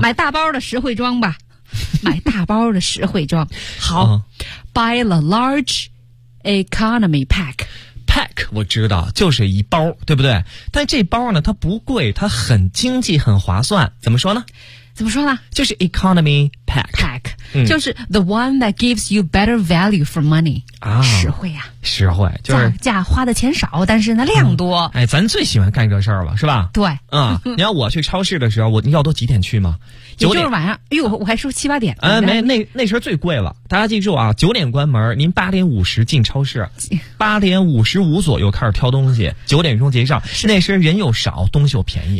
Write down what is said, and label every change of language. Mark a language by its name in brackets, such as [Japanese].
[Chinese] 买大包的实惠装吧，买大包的实惠装。 [English] 好、buy a large economy pack。 [Chinese] pack 我知道，就是一包，对不对？但这包呢，它不贵，它很经济，很划算。怎么说呢？怎么说呢？就是 economy pack。 [English] pack。就是 the one that gives you better value for money [Chinese] 啊，实惠呀、实惠，就是价花的钱少，但是那量多、哎，咱最喜欢干这事儿了，是吧？对，你要我去超市的时候，你要都几点去吗？也就是晚上，我还说七八点，没，那时候最贵了。大家记住啊，9点关门，您8:50进超市，8:55左右开始挑东西，9点结账，那时人又少，东西又便宜，